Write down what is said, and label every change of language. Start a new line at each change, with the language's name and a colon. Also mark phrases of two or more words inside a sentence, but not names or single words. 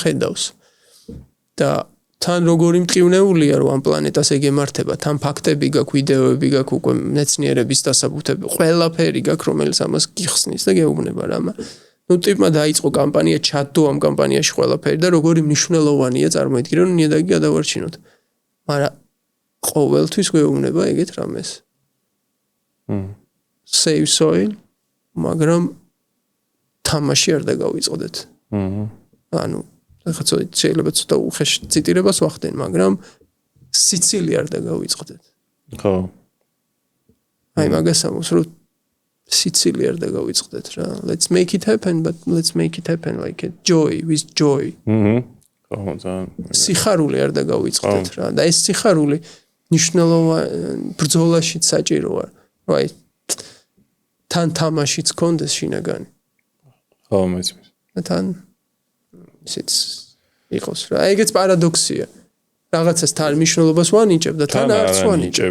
Georgian: ხედავს და თან როგორი მტკივნეულია რომ ამ პლანეტას ეგ ემართება თან ფაქტები გაქვს ვიდეოები გაქვს უკვე მეცნიერების დასაბუთები ყველაფერი გაქვს რომელიც ამას გიხსნის და გეუბნება რა ნუ ტიპმა დაიწყო კამპანია ჩადო ამ კამპანიაში ყველაფერი და როგორი მნიშვნელოვანია წარმოიდგინე რომ ნიადაგი გადავარჩინოთ მაგრამ ყოველთვის გვეუბნება ეგეთ რამეს
English: save soil
Georgian: მაგრამ თამაში არ დაგავიწყდეთ ანუ ხა შეიძლება ცოტა უხეშ ციტირებას ვახდენ მაგრამ სიცილი არ დაგავიწყდეთ ხო აი მაგას ამბობს რომ სიცილი არ დაგავიწყდეთ რა
English: let's make it happen but let's make it happen like a joy with joy
Georgian: ხო ძალიან სიხარული არ დაგავიწყდეთ რა და ეს სიხარული ნიშნულოვანი ბრძოლაში საჭიროა რა აი თან თამაშიც კონდეს შინაგანი ხო მესმის და თან ისიც იყოს რა ეგეც პარადოქსია რაღაცას თან მნიშვნელობას ვანიჭებ და თან არც ვანიჭებ